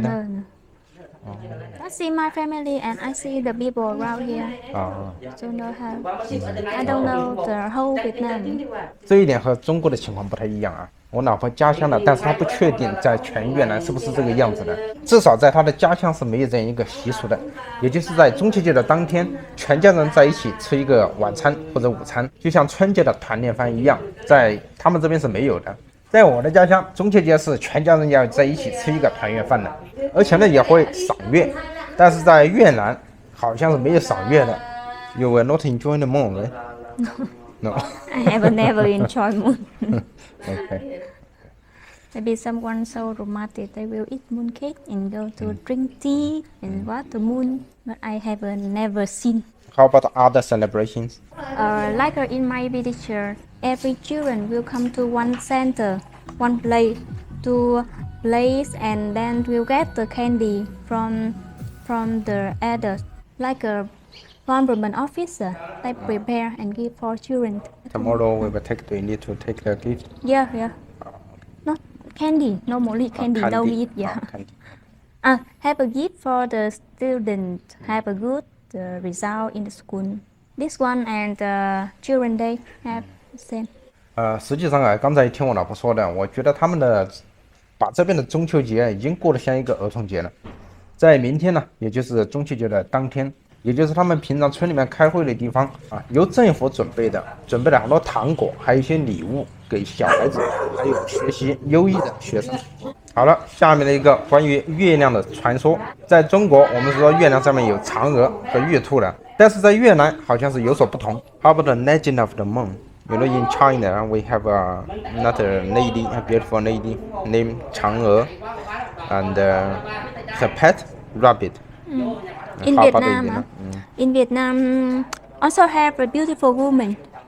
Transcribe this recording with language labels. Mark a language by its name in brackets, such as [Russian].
[English] No. I see my family and I see the people around here. So no have. I don't know the whole Vietnam. [Chinese] 这一点和中国的情况不太一样我老婆家乡的，但是她不确定在全越南是不是这个样子的。至少在她的家乡是没有这样一个习俗的，也就是在中秋节的当天，全家人在一起吃一个晚餐或者午餐，就像春节的团年饭一样，在他们这边是没有的。在我的家乡，中秋节是全家人要在一起吃一个团圆饭的，而且呢也会赏月。但是在越南好像是没有赏月的。 [English] You will not enjoy the moon, right? No. I have never enjoyed moon. Okay. Maybe someone so romantic they will eat moon cake and go to drink tea and watch the moon. But I have never seen. How about other celebrations? Like in my village, every children will come to one center, one place to place, and then we'll get the candy from the adults, like a government officer. They prepare and give for children. Tomorrow we need to take the gift. Yeah. Not candy. Normally candy, don't eat. Yeah. Candy. Have a gift for the student. Have a good result in the school. This one and Children Day have same. [Chinese] 实际上啊，刚才听我老婆说的，我觉得他们的把这边的中秋节已经过得像一个儿童节了。在明天呢，也就是中秋节的当天，也就是他们平常村里面开会的地方啊，由政府准备了很多糖果，还有一些礼物给小孩子，还有学习优异的学生。好了，下面的一个关于月亮的传说。在中国，我们说月亮上面有嫦娥和月兔的，但是在越南好像是有所不同。 [English] How about the legend of the moon? You know, in China, we have another lady, a beautiful lady named Chang'e, and her pet rabbit. In Vietnam, also have a beautiful woman.